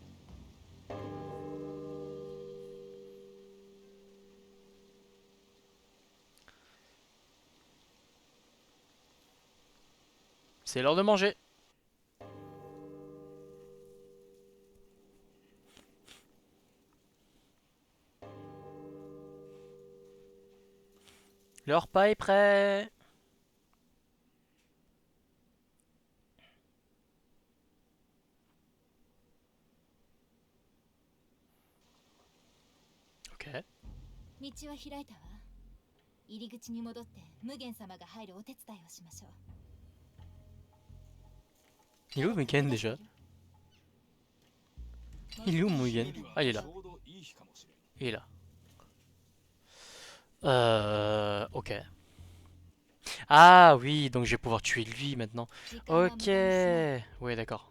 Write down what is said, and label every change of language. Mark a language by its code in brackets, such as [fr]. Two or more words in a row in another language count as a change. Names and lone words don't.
[fr] C'est l'heure de manger. Le repas est prêt. Ok. [ja] 道は開いたわ入り口に戻って無限様が入るお手伝いをしましょう [fr] Il est où Mugen déjà? Il est où Mugen? Ah, il est là. [ja] ちょうどいい日かもしれん [fr] Il est là. Ok. Ah oui, donc je vais pouvoir tuer lui maintenant. [ja] 時間は無 [fr] Ok. [ja] 駄にしない [fr] Ouais, d'accord.